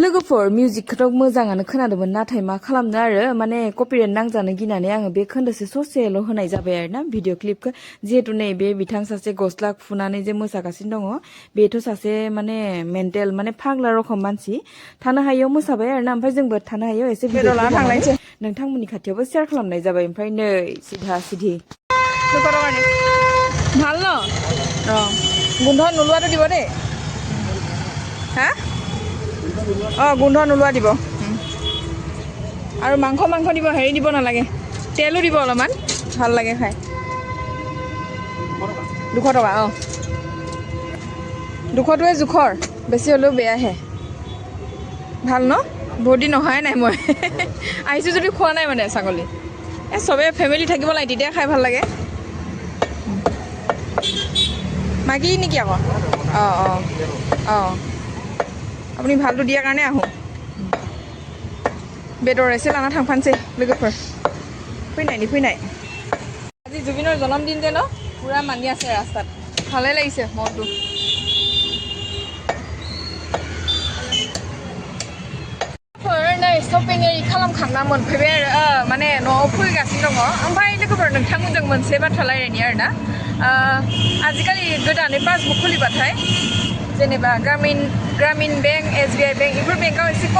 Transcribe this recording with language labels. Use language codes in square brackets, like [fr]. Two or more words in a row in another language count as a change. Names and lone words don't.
[brx] लोगोफोर मिउजिकखौथ' मोजाङानो खोनादोंमोन नाथाय मा खालामनो आरो माने कपिराइट नांजानो गिनानै आङो बे खोन्दोसे ससेल' होनाय जाबाय आरो ना भिडिअ क्लिपखौ जिहेतु नै बे बिथां सासे गस्ला खुनानै जे मोसागासिनो दङ बेथ' सासे माने मेन्टेल माने फाग्ला रखम मानसि थानो हायियाव मोसाबाय आरो ना ओमफ्राय जोंबो थानो हायियाव एसे भिडिअ थांलायनोसै नोंथांमोननि खाथियावबो शेयार खालामनाय जाबाय ओमफ्राय नै सिधा सिधि [as] ভাল ন অঁ গোন্ধ নোলোৱাটো দিব দেই হা অঁ গোন্ধ নোলোৱা দিব আৰু মাংস দিব হেৰি দিব নালাগে তেলো দিব অলপমান ভাল লাগে খাই 200 টকা অঁ 200টোৱে জোখৰ বেছি হ'লেও বেয়াহে ভাল ন বহুত দিন অহাই নাই মই আহিছোঁ যদি খোৱা নাই মানে ছাগলী এই চবে ফেমিলি থাকিব লাগে তেতিয়া খাই ভাল লাগে মাগি নেকি আকৌ অঁ অঁ অঁ আপুনি ভালটো দিয়াৰ কাৰণে আহোঁ [brx] बेदर एसे लाना थांफानोसै लोगोफोर फैनाय [as] আজি জুবিনৰ জন্মদিন যে ন পুৰা মানি আছে ৰাস্তাত ভালে লাগিছে মনটো [brx] नै शपिं एरि खालामखांना मोनफैबाय आरो माने न'आव फैगासिनो दङ ओमफ्राय लोगोफोर नोंथांमोनजों मोनसे बाथ्रा रायलायनि आरो ना आजिखालि गोदानै पासबुक खुलिबाथाय जेनेबा ग्रामीण बेंक SBI बेंक बेफोर बेंकआव एसे खम